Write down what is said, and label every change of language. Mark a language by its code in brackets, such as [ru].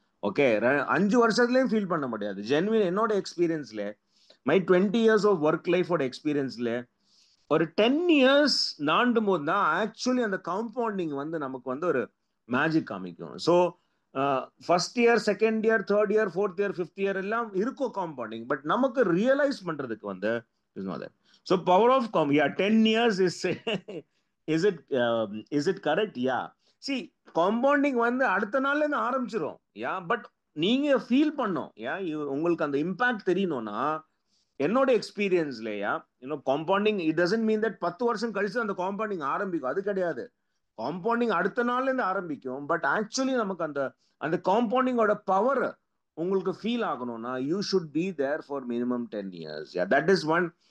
[ta] Okay, 5 வருஷத்துலயும் feel பண்ண முடியாது. Genuine என்னோட எக்ஸ்பீரியன்ஸ்ல, [en] my 20 years of [ta] ஒர்க் லைஃபோட எக்ஸ்பீரியன்ஸ்ல ஒரு 10 years தாண்டும் போது தான் ஆக்சுவலி அந்த காம்பவுண்டிங் வந்து நமக்கு வந்து ஒரு மேஜிக் காமிக்கும். [en] so first year, second year, third year, fourth year, fifth year [ta] எல்லாம் இருக்கும் [en] Compounding. But [ta] நமக்கு ரியலைஸ் பண்றதுக்கு வந்து [en] is not there. So power of yeah, 10 years is is it is it correct? Yeah. [ta] See, compounding வந்து அடுத்த நாள்ல இருந்து ஆரம்பிச்சிரும். யா, பட் நீங்க ஃபீல் பண்ணோம். யா, உங்களுக்கு அந்த இம்பாக்ட் தெரியணும்னா என்னோட எக்ஸ்பீரியன்ஸ்லயா, compounding [en] it doesn't mean that [ta] 10 வருஷம் கழிச்சு அந்த காம்பவுண்டிங் ஆரம்பிக்கும். அது கிடையாது. காம்பவுண்டிங் அடுத்த நாள்ல இருந்து ஆரம்பிக்கும். பட் ஆக்சுவலி நமக்கு அந்த அந்த காம்பவுண்டிங்கோட பவர் உங்களுக்கு ஃபீல் ஆகணும்னா [en] You should be there for minimum 10 years. That is one.